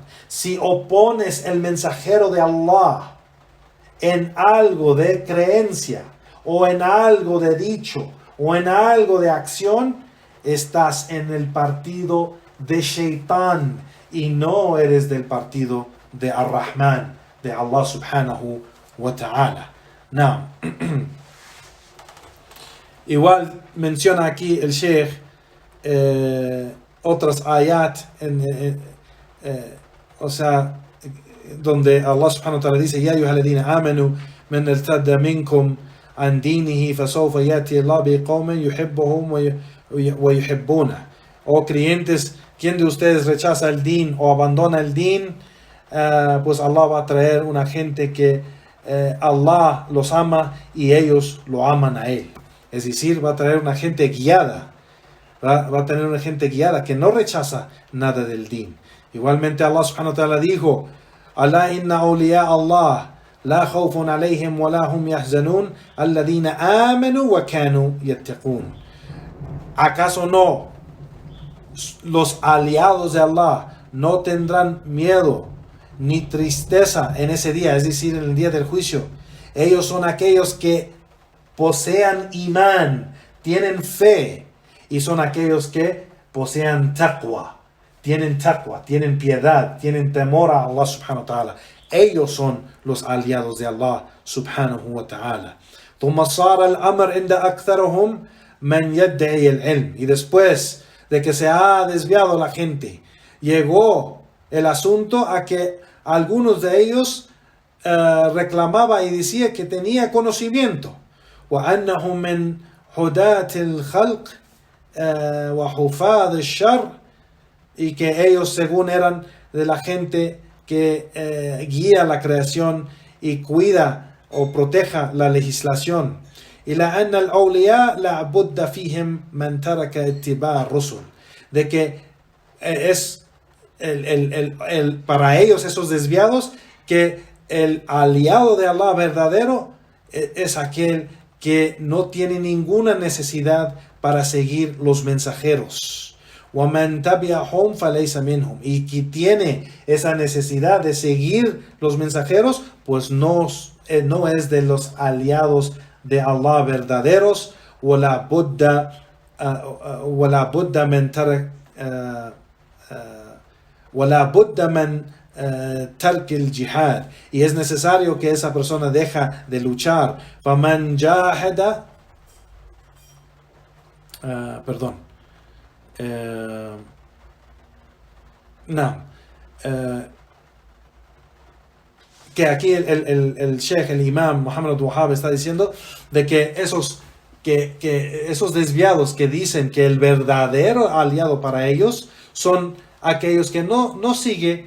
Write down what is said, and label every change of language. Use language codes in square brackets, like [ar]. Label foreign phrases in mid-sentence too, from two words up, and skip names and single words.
[es] Si opones el mensajero de Allah en algo de creencia, o en algo de dicho, o en algo de acción, estás en el partido de Shaitán y no eres del partido de Ar-Rahman, de [ar] الله سبحانه وتعالى. [es] Igual menciona aquí el Sheikh otras ayat, donde [ar] الله سبحانه وتعالى dice: يا أيها الذين آمنوا من يرتد منكم عن دينه فسوف يأتي الله بقوم يحبهم ويحبونه. [es] Oh creyentes, quien de ustedes rechaza el din o abandona el din, pues Allah va a traer una gente que Allah los ama y ellos lo aman a él. Es decir, va a traer una gente guiada. Va a tener una gente guiada que no rechaza nada del din. [ar] Igualmente الله سبحانه وتعالى dijo: ألا إن أولياء الله لا خوف عليهم ولا هم يحزنون الذين آمنوا وكانوا يتقون. [es] ¿Acaso no los aliados de Allah no tendrán miedo ni tristeza en ese día, es decir, en el día del juicio? Ellos son aquellos que posean imán, tienen fe, y son aquellos que posean taqwa, tienen piedad, tienen temor a Allah subhanahu wa ta'ala. Ellos son los aliados de [ar] الله سبحانه وتعالى. ثم صار الأمر عند أكثرهم من يدعي العلم. [es] Y después de que se ha desviado la gente, llegó el asunto a que algunos de ellos reclamaba y decía que tenía conocimiento. [ar] وأنهم من هداة الخلق وحفاظ الشر, [es] y que ellos según eran de la gente que guía la creación y cuida o proteja la legislación. [ar] إلى أن الأولياء لا بد فيهم من ترك اتباع الرسل, [es] de que es para ellos esos desviados que el aliado de Allah verdadero es aquel que no tiene ninguna necesidad para seguir los mensajeros. [ar] وَمَنْ تَبِعَهُمْ فَلَيْسَ مِنْهُمْ, [es] y que tiene esa necesidad de seguir los mensajeros, pues no es de los aliados de Allah verdaderos. [ar] وَلَا بُدَّ مَنْ ترك الجهاد, [es] y es necesario que esa persona deja de luchar. [ar] فَمَنْ جَاهَدَ [es] que aquí el Sheikh, el Imam Muhammad Abdul-Wahhab está diciendo de que esos desviados que dicen que el verdadero aliado para ellos son aquellos que no sigue